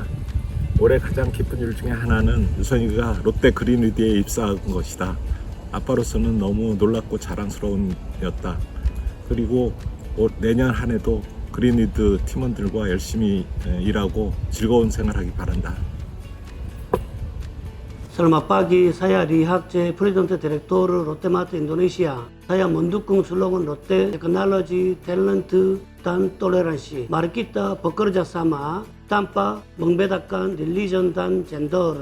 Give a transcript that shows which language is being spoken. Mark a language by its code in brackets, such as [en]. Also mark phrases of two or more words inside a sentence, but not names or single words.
[ko] 올해 가장 기쁜 일 중에 하나는 유선이가 롯데 그린위드에 입사한 것이다. 아빠로서는 너무 놀랍고 자랑스러운 일이었다. 그리고 내년 한 해도 그린위드 팀원들과 열심히 일하고 즐거운 생활하기 바란다. [id] Selamat pagi, saya Rihabje, Presidente Direktur 롯데마트 Indonesia. Saya mendukung slogan Lotte, teknologi, talent, dan toleransi. Mari kita bekerja sama tanpa membedakan religion dan gender.